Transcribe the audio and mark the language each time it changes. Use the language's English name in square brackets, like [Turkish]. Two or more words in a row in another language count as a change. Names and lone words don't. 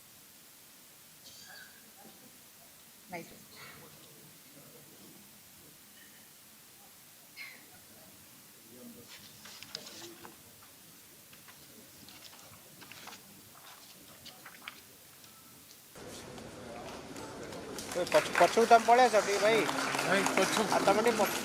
[English] Vice President. [Odia] ପଛକୁ ତମେ ପଳେଇ ଆସ ଟିକେ ଭାଇ ଭାଇ ପଛୁ ଆଉ ତମେ ଟିକେ